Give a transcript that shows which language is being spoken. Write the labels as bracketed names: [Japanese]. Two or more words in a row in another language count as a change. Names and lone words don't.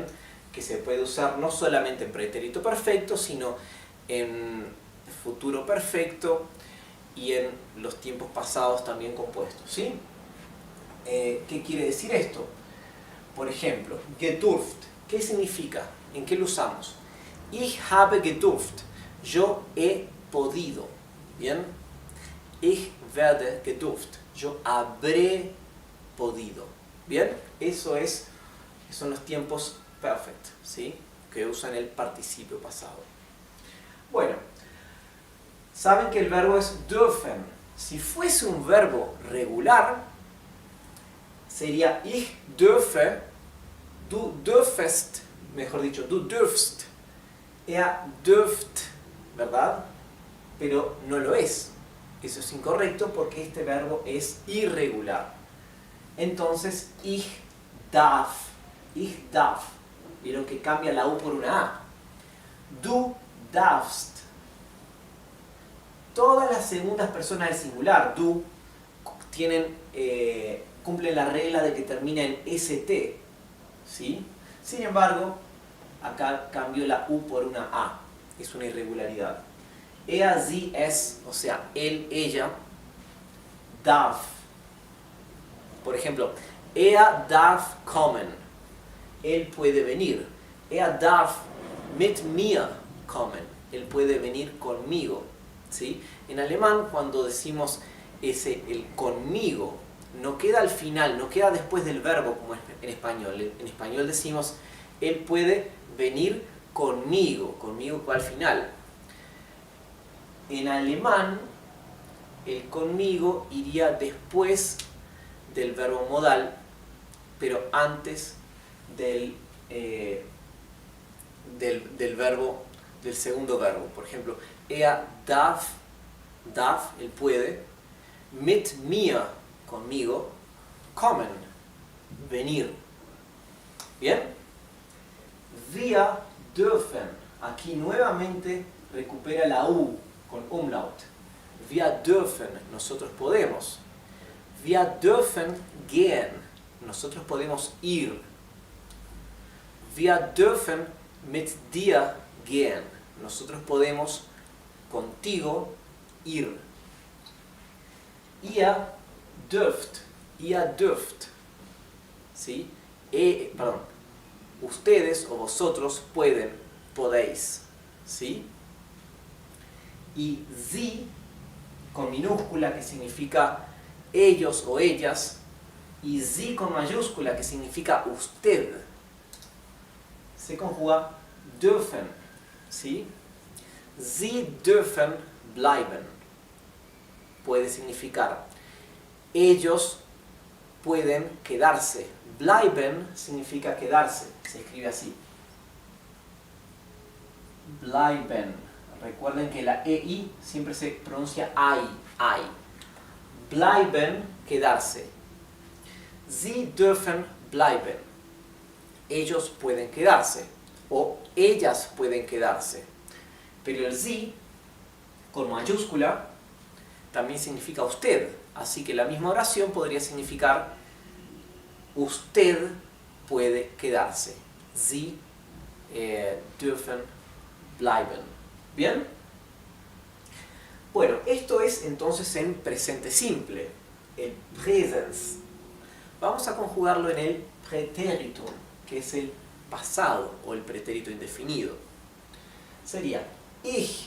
[Spanish] Que se puede usar no solamente en pretérito perfecto, sino en futuro perfecto y en los tiempos pasados también compuestos, ¿sí? ¿Qué quiere decir esto? Por ejemplo, gedurft, ¿qué significa? ¿En qué lo usamos? [German] Ich habe gedurft, [Spanish] yo he podido, ¿bien? [German] Ich werde gedurft, [Spanish] yo habré podido, ¿bien? Son los tiempos perfect, ¿sí? Que usan el participio pasado. Bueno, saben que el verbo es dürfen. Si fuese un verbo regular, sería [German] ich dürfe, du dürfest, [Spanish] mejor dicho, [German] du dürfst, dürft, [Spanish] ¿verdad? Pero no lo es. Eso es incorrecto porque este verbo es irregular. Entonces, [German] ich darf. [Spanish] Vieron que cambia la U por una A. [German] Du darfst. [Spanish] Todas las segundas personas del singular, du, cumplen la regla de que termina en ST. ¿Sí? Sin embargo, acá cambió la U por una A. Es una irregularidad. [German] Er, sie, es, [Spanish] o sea, él, ella, darf. Por ejemplo, [German] er darf kommen. [Spanish] Él puede venir. [German] Er darf mit mir kommen. [Spanish] Él puede venir conmigo. ¿Sí? En alemán, cuando decimos el conmigo, no queda al final, no queda después del verbo como en español. En español decimos, él puede venir conmigo va al final. En alemán, el conmigo iría después del verbo modal, pero antes del segundo verbo. Por ejemplo, [German] er darf, [Spanish] él puede, [German] mit mir, [Spanish] conmigo, kommen, venir. ¿Bien? [German] Wir dürfen, [Spanish] aquí nuevamente recupera la U con umlaut. [German] Wir dürfen, [Spanish] nosotros podemos. [German] Wir dürfen gehen, [Spanish] nosotros podemos ir. [German] Wir dürfen mit dir gehen, [Spanish] nosotros podemos contigo ir. [German] Ihr dürft, [Spanish] ¿sí? Ustedes o vosotros podéis, ¿sí? Y sie, con minúscula, que significa ellos o ellas, y sie con mayúscula, que significa usted, se conjuga dürfen, ¿sí? [German] Sie dürfen bleiben. [Spanish] Puede significar ellos pueden quedarse. Bleiben significa quedarse. Se escribe así. Bleiben. Recuerden que la EI siempre se pronuncia ai. Bleiben, quedarse. [German] Sie dürfen bleiben. [Spanish] Ellos pueden quedarse. o ellas pueden quedarse. Pero el Sie, con mayúscula, también significa usted. Así que la misma oración podría significar usted puede quedarse. [German] Sie dürfen bleiben. [Spanish] ¿Bien? Bueno, esto es entonces en presente simple, el Präsens. Vamos a conjugarlo en el Präteritum, que es el pasado o el pretérito indefinido. Sería ich.